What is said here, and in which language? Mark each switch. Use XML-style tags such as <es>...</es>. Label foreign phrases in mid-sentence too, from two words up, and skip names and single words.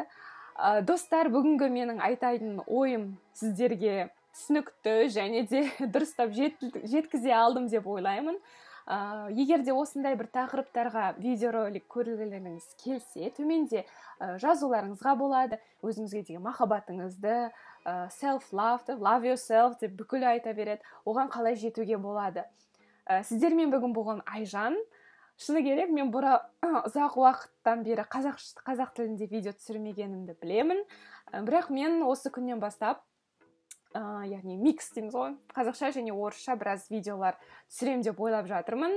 <kk>Достар, бүгінгі менің айтайын ойым сіздерге түсінікті және де дұрыстап жеткізе алдым деп ойлаймын. егер де осындай бір тақырыптарға видеоролик көргілеріңіз келсе, төменде жазуларыңызға болады. Өзіңізге деген махаббатыңызды,</kk> <en>self-love, love yourself</en> <kk>деп бүкіл айта береді. Оған қалай жетуге болады. Сіздермен бүгін болған Айжан. Шыны керек, мен ұзақ уақыттан бері қазақ тілінде видео түсірмегенімді білемін. Бірақ мен осы күннен бастап, яғни микс дейміз ғой, қазақша және орысша біраз видеолар түсірем деп ойлап жатырмын.</kk>